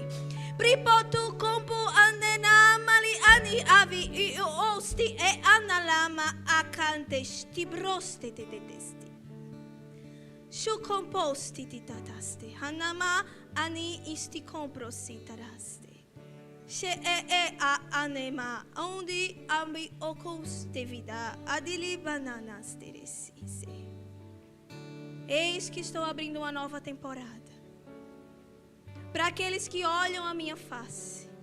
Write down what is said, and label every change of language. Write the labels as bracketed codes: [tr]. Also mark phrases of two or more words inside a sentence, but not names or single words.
[pt] Pripotu kompu ande namali ani avi i osti e analama akantes tibroste te detesti. Shu composti ti tataste. Hanama ani isti comprosi taraste. She e a anema onde ambi ocoste vida adili bananas teresise. Eis que estou abrindo uma nova temporada. Para aqueles que olham a minha face.